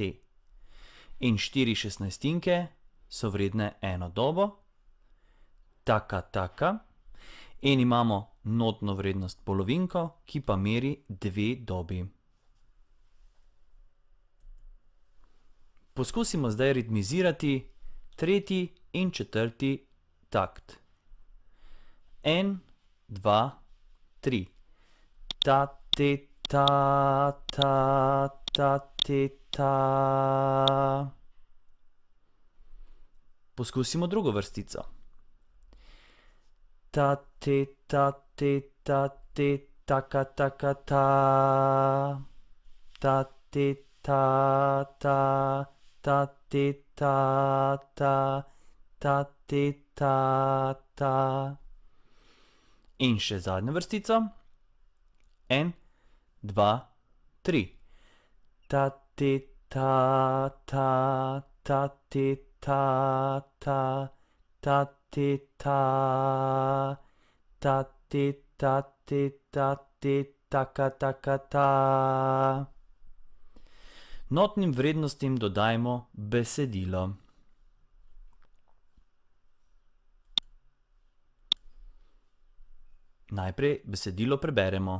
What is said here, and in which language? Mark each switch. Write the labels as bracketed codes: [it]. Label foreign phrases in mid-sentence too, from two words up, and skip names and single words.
[sl] In 4 šestnajstinke so vredne eno dobo, taka, in imamo notno vrednost polovinko, ki pa meri 2 dobi. Poskusimo zdaj ritmizirati tretji in četrti takt. 1, 2, 3. Ta, te, ta, ta, ta, te, ta. Poskusimo drugo vrstico. Ta, te, ta, te, ta, te, taka, ta. Ta, te, ta, ta, te, ta, te, ta. In še zadnjo vrstico. 1, 2, 3. Ta, te, ta, te, ta, te, taka, ta. Notnim vrednostim dodajmo besedilo. Najprej besedilo preberemo.